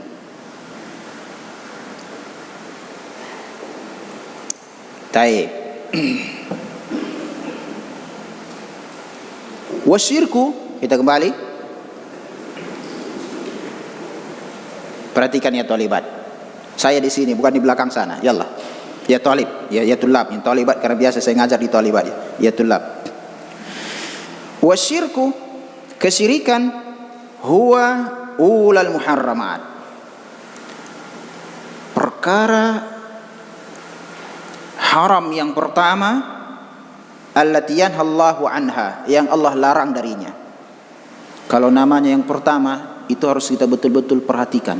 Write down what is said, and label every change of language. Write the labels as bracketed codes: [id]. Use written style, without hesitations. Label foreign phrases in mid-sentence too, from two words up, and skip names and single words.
[id] Taib. Wasyirku, kita kembali. Perhatikan [ar] يا طالبات. [id] Saya di sini bukan di belakang sana. Yallah. [ar] يا طالب يا طلاب يا طالبات [id] karena biasa saya ngajar di talibat ya. [ar] يا طلاب. [id] Wasyirku, kesyirikan, [ar] هو أولى المحرمات. [id] Perkara haram yang pertama, [ar] التي نهى الله عنها, [id] yang Allah larang darinya. Kalau namanya yang pertama, itu harus kita betul-betul perhatikan.